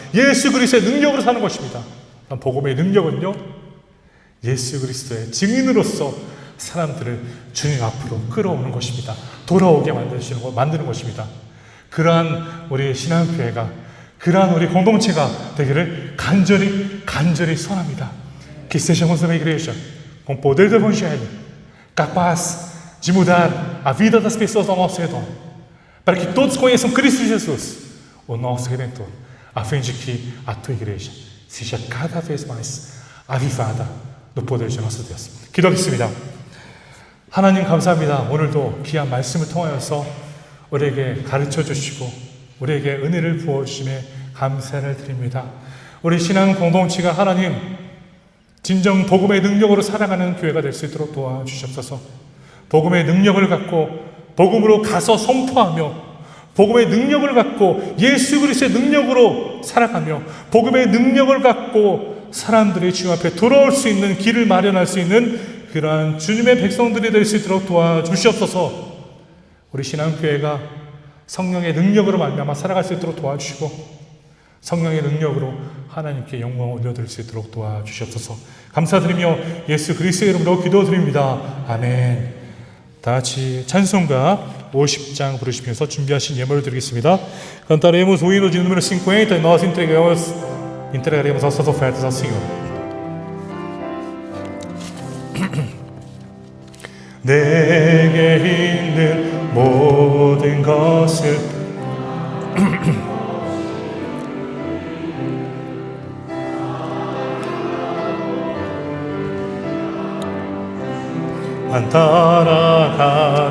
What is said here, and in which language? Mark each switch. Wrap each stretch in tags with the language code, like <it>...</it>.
<ko>예수 그리스도의 능력으로 사는 것입니다. 복음의 능력은요, 예수 그리스도의 증인으로서 사람들을 주님 앞으로 끌어오는 것입니다. 돌아오게 만드는 것입니다. 그러한 우리 신앙교회가, 그러한 우리 공동체가 되기를 간절히 소원합니다.</ko> <pt>Que sejamos uma igreja com poder do Evangelho, capaz de mudar a vida das pessoas ao nosso redor, para que todos conheçam Cristo Jesus, o nosso Redentor, a fim de que a tua igreja seja cada vez mais avivada no poder de nosso Deus.</pt> <ko>기도하겠습니다. 하나님 감사합니다. 오늘도 귀한 말씀을 통하여서 우리에게 가르쳐 주시고 우리에게 은혜를 부어주심에 감사를 드립니다. 우리 신앙 공동체가 하나님 진정 복음의 능력으로 살아가는 교회가 될 수 있도록 도와주시옵소서. 복음의 능력을 갖고 복음으로 가서 선포하며 복음의 능력을 갖고 예수 그리스도의 능력으로 살아가며 복음의 능력을 갖고 사람들이 주님 앞에 돌아올 수 있는 길을 마련할 수 있는 그러한 주님의 백성들이 될 수 있도록 도와주시옵소서. 우리 신앙교회가 성령의 능력으로 말미암아 살아갈 수 있도록 도와주시고 성령의 능력으로 하나님께 영광을 올려드릴 수 있도록 도와주시옵소서. 감사드리며 예수 그리스도의 이름으로 기도드립니다. 아멘. 다 같이 찬송가 50장 부르시면서 준비하신 예물을 드리겠습니다.</ko> <pt>Cantaremos o hino de número 50 e nós entregaremos nossas ofertas ao Senhor.</pt> <ko>내게 있는 모든 것을 안 따라가리라.</ko>